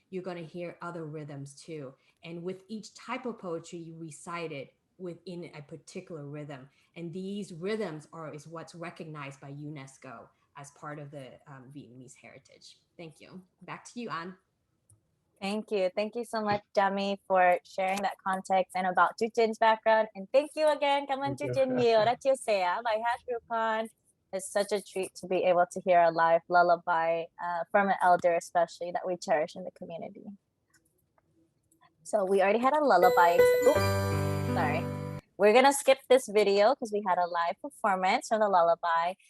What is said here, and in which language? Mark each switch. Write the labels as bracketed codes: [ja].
[en] You're going to hear other rhythms too. And with each type of poetry, you recite it within a particular rhythm. And these rhythms is what's recognized by UNESCO as part of the Vietnamese heritage. Thank you. Back to you, An. Thank you. Thank you so much, Jami, for sharing that context and about Tutin's background. And thank you again, [vi] cảm ơn Tutin nhiều đã chia sẻ bài hát của con. [en] It's such a treat to be able to hear a live lullaby from an elder, especially that we cherish in the community. So we already had a lullaby. Oops, sorry. We're going to skip this video because we had a live performance from the lullaby.